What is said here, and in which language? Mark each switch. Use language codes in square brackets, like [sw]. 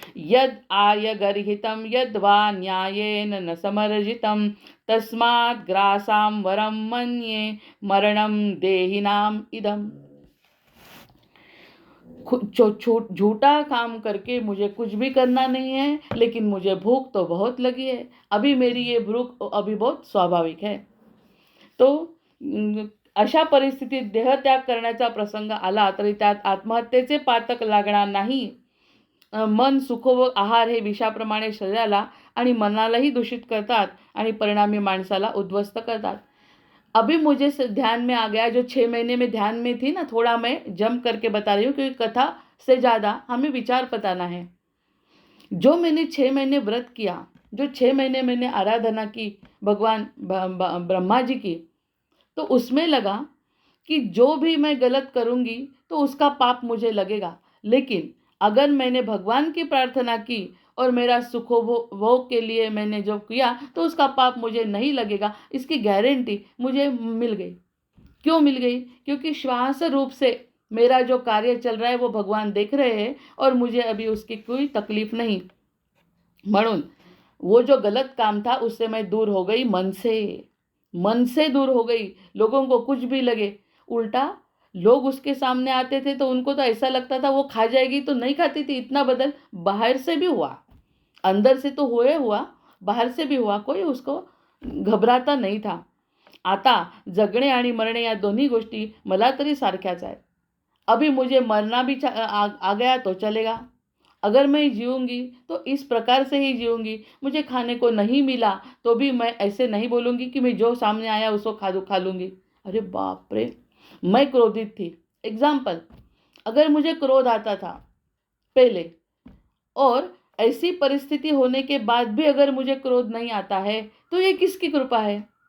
[sa] यद आय गर्हितम यद वा न्यायेन न समर्जितम तस्मात् ग्रासाम वरम मन्ये मरणम देहिनाम इदम। [hi] झूठा काम करके मुझे कुछ भी करना नहीं है, लेकिन मुझे भूख तो बहुत लगी है। अभी मेरी ये भूख अभी बहुत स्वाभाविक है। [mr] तो अशा परिस्थितीत देहत्याग करण्याचा प्रसंग आला तरी त्यात आत्महत्येचे पातक लागणार नाही। मन, सुख व आहार हे विषाप्रमाणे शरीराला आणि मनालाही दूषित करतात आणि परिणामी माणसाला उद्ध्वस्त करतात। [hi] अभी मुझे ध्यान में आ गया, जो 6 महीने में ध्यान में थी ना, थोड़ा मैं जम करके बता रही हूँ क्योंकि कथा से ज़्यादा हमें विचार बताना है। जो मैंने 6 महीने व्रत किया, जो 6 महीने मैंने आराधना की भगवान ब्रह्मा जी की, तो उसमें लगा कि जो भी मैं गलत करूँगी तो उसका पाप मुझे लगेगा। लेकिन अगर मैंने भगवान की प्रार्थना की और मेरा सुखोभोग के लिए मैंने जो किया तो उसका पाप मुझे नहीं लगेगा, इसकी गारंटी मुझे मिल गई। क्यों मिल गई? क्योंकि श्वास रूप से मेरा जो कार्य चल रहा है वो भगवान देख रहे हैं और मुझे अभी उसकी कोई तकलीफ नहीं। म्हणून वो जो गलत काम था उससे मैं दूर हो गई, मन से दूर हो गई। लोगों को कुछ भी लगे, उल्टा लोग उसके सामने आते थे तो उनको तो ऐसा लगता था वो खा जाएगी, तो नहीं खाती थी। इतना बदल बाहर से भी हुआ, अंदर से तो हुआ, बाहेर से भी हुआ, कोई उसको घबराता नाही था. [mr] आता जगणे आणि मरणे या दोन्ही गोष्टी मला तरी सारख्याच आहेत. [hi] अभी मुझे मरना भी आ गया तो चलेगा. अगर मैं जीऊँगी तो इस प्रकार से ही जीऊँगी. मुझे खाने को नहीं मिला तो भी मैं ऐसे नहीं बोलूँगी कि मैं जो सामने आया उसको खा लूँगी. अरे बाप रे! मैं क्रोधित थी. एग्ज़ाम्पल, अगर मुझे क्रोध आता था पहले और ऐसी परिस्थिति होने के बाद भी अगर मुझे क्रोध नहीं आता है, तो ये किसकी कृपा है?